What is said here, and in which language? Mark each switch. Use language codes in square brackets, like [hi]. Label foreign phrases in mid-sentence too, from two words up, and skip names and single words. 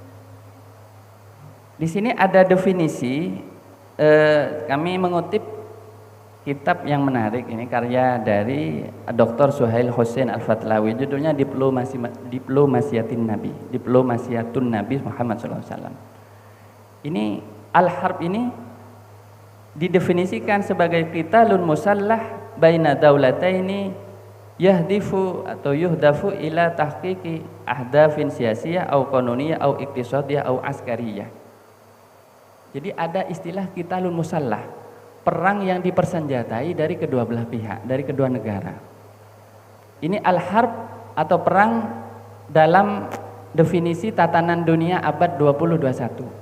[id] Di sini ada definisi, kami mengutip kitab yang menarik ini, karya dari Dr. Suhail Hussein Al-Fatlawi, judulnya Diplomasiatun Nabi Muhammad SAW. Ini al-harb ini didefinisikan sebagai [ar] قتال مسلح بين دولتين يهدف أو يهدف إلى تحقيق أهداف سياسية أو قانونية أو اقتصادية أو عسكرية. [id] Jadi ada istilah [ar] قتال مسلح, [id] perang yang dipersenjatai dari kedua belah pihak, dari kedua negara. Ini al-harb atau perang dalam definisi tatanan dunia abad 20-21.